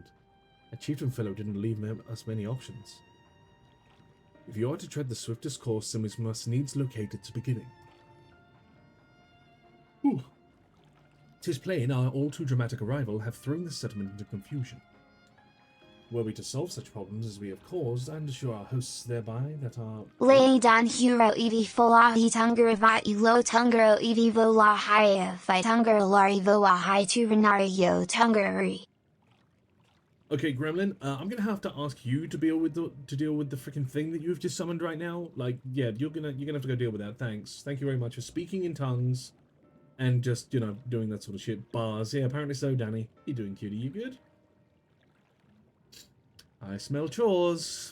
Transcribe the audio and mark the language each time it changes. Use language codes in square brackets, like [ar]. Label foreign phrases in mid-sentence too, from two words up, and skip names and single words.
[en] A chieftain fellow didn't leave us many options. If you are to tread the swiftest course, then we must needs locate its beginning. 'Tis plain our all-too-dramatic arrival have thrown the settlement into confusion. Were we to solve such problems as we have caused, and assure our hosts thereby that our... Lay dan hero evi folahi tungar vati lo tungaro evi vola haya fi tungar lari voa hai tu renario tungari. Okay, Gremlin, I'm gonna have to ask you to deal with the freaking thing that you've just summoned right now. Like, yeah, you're gonna have to go deal with that. Thanks. Thank you very much for speaking in tongues. And just, doing that sort of shit. Bars. Yeah, apparently so, Danny. You doing, cutie? You good? I smell chores.